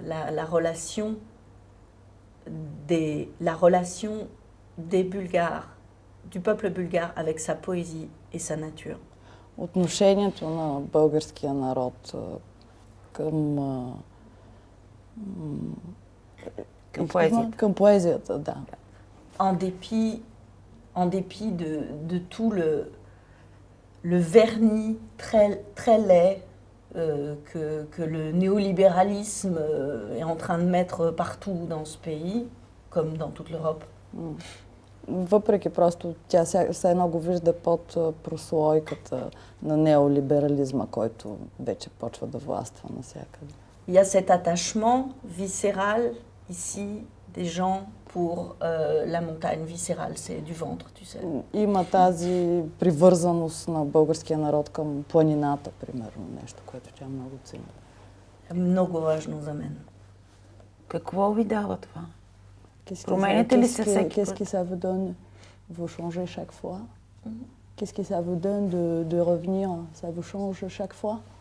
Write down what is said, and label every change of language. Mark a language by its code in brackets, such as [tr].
[fr] La relation des Bulgares, du peuple bulgare avec sa poésie et sa nature. [bg] Отношението на българския народ към поезията. Към поезията, да. [fr] En dépit de tout le vernis très laid que le néolibéralisme est en train de mettre partout dans ce pays, comme dans toute l'Europe. [bg] Въпреки просто тя все едно го вижда под прослойката на неолиберализма, който вече почва да властва навсякъде. [fr] Il y a cet attachement viscéral ici des gens pour la montagne viscérale, c'est du ventre, tu sais. [bg] Има тази привързаност на българския народ към планината, примерно, нещо, което тя много цени. Много важно за мен. Какво ви дава това? Променяте ли се всеки път? [fr] Qu'est-ce que ça vous donne? Vous changez chaque fois? Qu'est-ce que ça vous donne de revenir? Ça vous change chaque fois?